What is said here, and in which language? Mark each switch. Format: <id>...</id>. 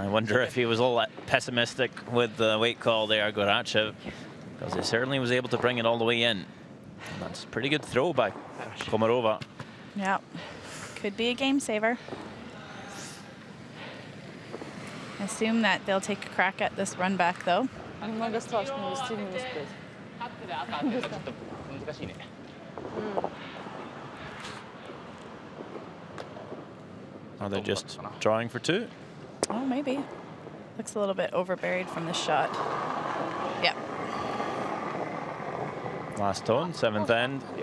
<en>I wonder if he was all pessimistic with the weight call there, Garachev, because he certainly was able to bring it all the way in. And that's a pretty good throw by Komarova. Yeah. Could be a game saver. Assume that they'll take a crack at this run back though.</en> <ru>Немного страшно вести не успеть.</ru> <ja>カットで赤ってちょっと難しいね。</ja> <en>Are they just drawing for 2? Oh, maybe. Looks a little bit overburied from the shot. Yeah. Last tone, 7th end.</en>